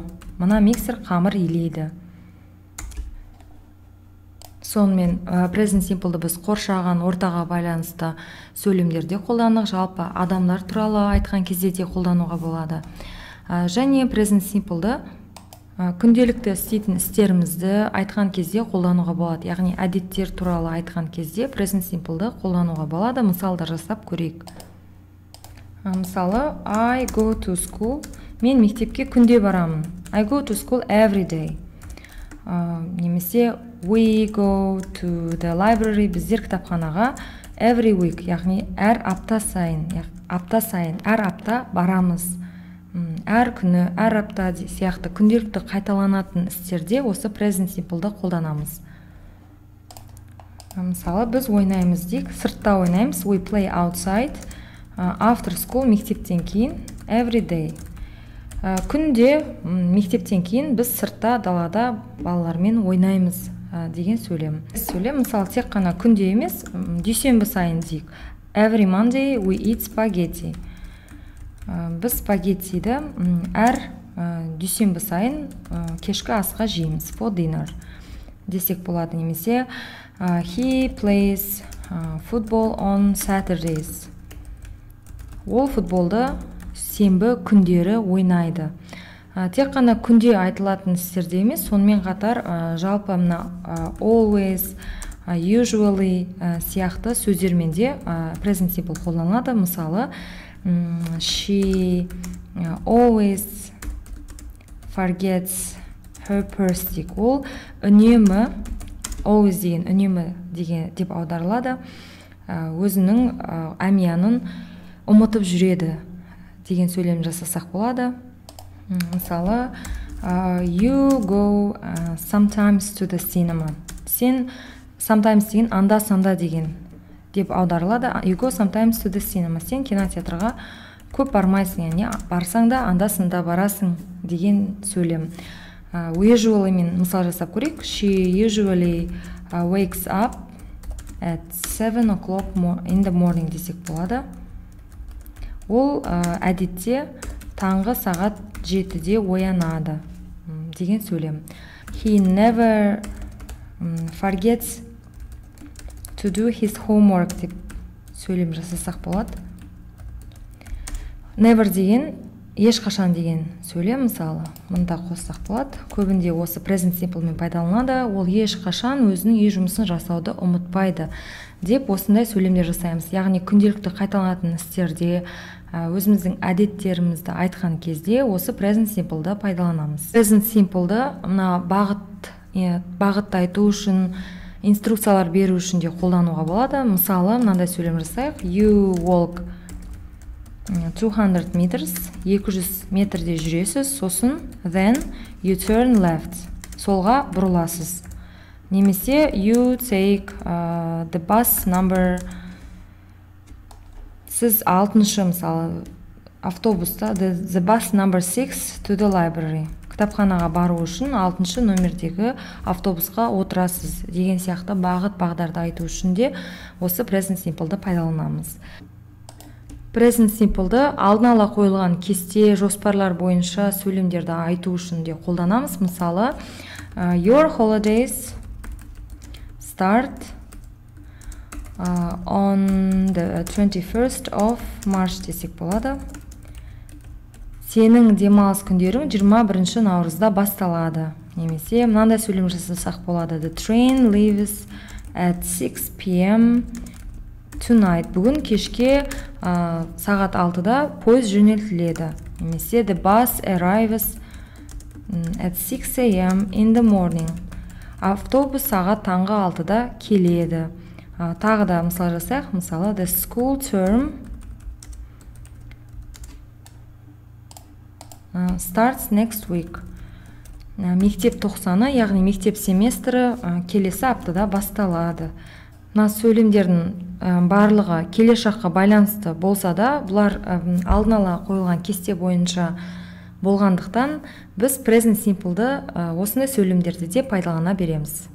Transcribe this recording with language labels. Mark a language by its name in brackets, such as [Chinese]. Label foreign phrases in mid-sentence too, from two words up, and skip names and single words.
[Kazakh] Мына миксер қамыр илейді. Сонымен [English] present simple'ды [Kazakh] біз қоршаған ортаға байланысты сөйлемдерде қолданық, жалпы адамдар туралы айтқан кезде де қолдануға болады. Және [English] present simple'ды [Kazakh] күнделікті істейтін істерімізді айтқан кезде қолдануға болады. Яғни әдеттер туралы айтқан кезде [English] present simple'ды [Kazakh] қолдануға болады. Мысалдар жасап көрейік. Мысалы, [English] I go to school. [Kazakh] Мен мектепке күнде барамын. [English] I go to school every day. Немесе we go to the library. [Kazakh] Біздер кітапханаға [English] every week, [Kazakh] яғни әр апта сайын, әр апта барамыз. Әр күні, әр апта сияқты күнделікті қайталанатын істерде осы [English] present simple'ды [Kazakh] қолданамыз. Мысалы, біз ойнаймыз дейік, сыртта ойнаймыз. [English] We play outside after school, [Kazakh] мектептен кейін [English] every day. [Kazakh] Күнде мектептен кейін біз сыртта далада балалармен ойнаймыз деген сөйлем. Сөйлем, мысалы, тек қана күнде емес, дүйсенбі сайын дейік. [English] Every Monday we eat spaghetti. [Kazakh] Біз спагеттиді әр дүйсенбі сайын кешкі асқа жейміз. [English] For dinner [Kazakh] десек болады. Немесе [English] he plays football on Saturdays. [Kazakh] Ол футболды сенбі күндері ойнайды. Тек қана күнде айтылатын істерде емес, сонымен қатар жалпы мына [English] always, usually [Kazakh] сияқты сөздермен де present simple қолданылады. Мысалы, [English] she always forgets her purse дейік. [Kazakh] Ол үнемі, always деген үнемі деп аударылады. Өзінің әмиянын ұмытып жүреді деген сөйлем жасасақ болады. Мысалы, [English] you go sometimes to the cinema. [Kazakh] Сен sometimes деген анда-санда деген деп аударылады. [English] You go sometimes to the cinema. [Kazakh] Сен кинотеатрға көп бармайсың, яғни барсаң да анда-санда барасың деген сөйлем. Usually мен мысал жасап көрейік. [English] She usually wakes up at 7 o'clock in the morning [Kazakh] десек болады. Ол әдетте таңғы сағат 7-де оянады деген сөйлем. [English] He never forgets to do his homework [Kazakh] деп сөйлем жасасақ болады. Never деген ешқашан деген сөйлем, мысалы, мұнда қоссақ болады. Көбінде осы [English] present simple [Kazakh] мен пайдаланады. Ол ешқашан өзінің үй жұмысын жасауды ұмытпайды деп осындай сөйлемдер жасаймыз. Яғни күнделікті қайталанатын істерде өзіміздің әдеттерімізді айтқан кезде осы [English] present simple'ды [Kazakh] пайдаланамыз. [English] Present simple'ды [Kazakh] мына бағытты айту үшін, инструкциялар беру үшін де қолдануға болады. Мысалы, мынандай сөйлем жасайық. [English] You walk 200 meters, 200 [Kazakh] метрде жүресіз, сосын [English] then you turn left, [Kazakh] солға бұрыласыз. [English] Немесе you take the bus number [Kazakh] сіз 6-шы мысалы автобуста [English] the bus number 6 to the library, [Kazakh] кітапханаға бару үшін 6-шы номердегі автобусқа отырасыз деген сияқты бағыт бағдарды айту үшін де осы [English] present simple'ды [Kazakh] пайдаланамыз. [English] Present simple'ды [Kazakh] алдын ала қойылған кесте жоспарлар бойынша сөйлемдерді айту үшін де қолданамыз. Мысалы, [English] your holidays start on the 21st of March [Kazakh] десек болады. Сенің демалыс күндерің 21 наурызда басталады. Немесе мынандай сөйлем жасасақ болады. [English] The train leaves at 6 p.m. tonight. [Kazakh] Бүгін кешке сағат 6-да пойыз жөнелтіледі. [English] Немесе the bus arrives at 6 a.m. in the morning. [Kazakh] Автобус сағат таңғы 6-да келеді. Тағы да мысал жасайық. Мысалы, [English] the school term starts next week. [Kazakh] Мектеп тоқсаны, яғни мектеп семестрі келесі аптада басталады. Мына сөйлемдердің барлығы келешаққа байланысты болса да, бұлар алдын ала қойылған кесте бойынша болғандықтан, біз [English] present simple'ды [Kazakh] осындай сөйлемдерді де пайдалана береміз.